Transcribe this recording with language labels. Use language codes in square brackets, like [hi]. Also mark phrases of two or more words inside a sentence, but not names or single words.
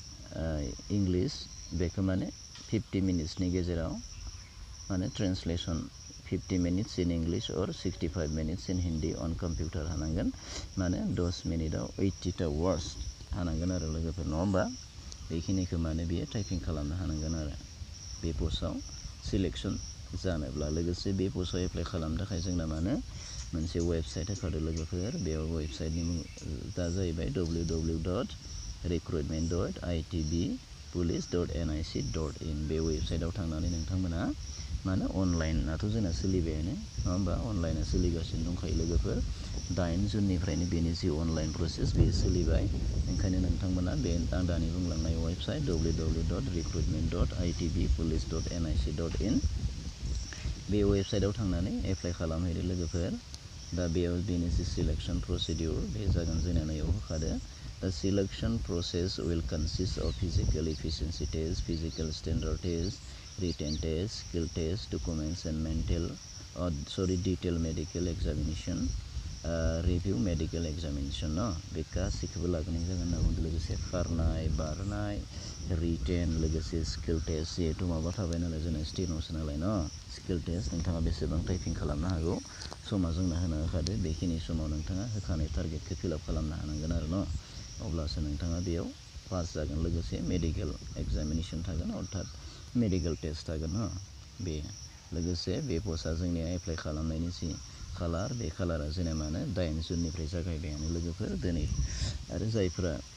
[brx] इंलिश बेखौ माने 50 मिनिट्सनि गेजेराव माने [en] translation 50 minutes in English [brx] और [en] 65 minutes in Hindi on computer [brx] हानांगोन माने 10 मिनिटआव 80टा वार्ड्स हानांगोन आरो लोगोफोर नङा होमबा बेखिनिखौ माने बियो टाइपिं खालामनो हानांगोन आरो बे पस्टआव सिलेक्सन जानोब्ला लोगोसे बे पस्टआव एप्लाइ खालामनो थाखाय जोंना माने मोनसे वेबसाइट होखादों लोगोफोर बेयाव वेबसाइटनि दा जाहैबाय www.recruitment.itbpolice.nic.in बे वेबसाइटआव थांनानै नोंथांमोना माने अनलाइनाथ' जोंना सोलिबायानो नङा होमबा अनलाइना सोलिगासिनो दंखायो लोगोफोर 8 जुननिफ्रायनो बेनि जि अनलाइन प्रसेस बेयो सोलिबाय ओंखायनो नोंथांमोना बे आं दानि बुंलांनाय वेबसाइट www.recruitment.itbpolice.nic.in बे वेबसाइटआव थांनानै एप्लाइ खालामहैदो लोगोफोर दा बेयाव बेनि जि [en] selection procedure [brx] बे जागोन जोंना नैयाव होखादो [en] The selection process will consist of physical efficiency test, physical standard test, written test, skill test, documents and detailed medical examination, review medical examination no [brx] बे गासैखौबो लाग्रोनाय जागोन होनना बुंदों लोगोसे खारनाय बारनाय written लोगोसे [en] skill test [brx] जिहेथु माबा थाबाय नालाय जोंना स्टेन'सो नालाय न [en] skill test [brx] नोंथाङा बेसेबां टाइपिं खालामनो हागौ समा जोंना होना होखादो बेखिनि समाव नोंथाङा होखानाय टारगेटखौ फिलआप खालामनो हानांगोन आरो न अब्लासो नोंथाङा बेयाव पास जागोन लोगोसे [en] medical examination [brx] थागोन अर्थात [en] medical test [brx] थागोन न बे लोगोसे बे पस्टआ जोंनिया एप्लाइ खालामनायनि जि खालार बे खालारा जोंना माने 8 जुननिफ्राय जागायबायानो लोगोफोर दिनै आरो जायफोरा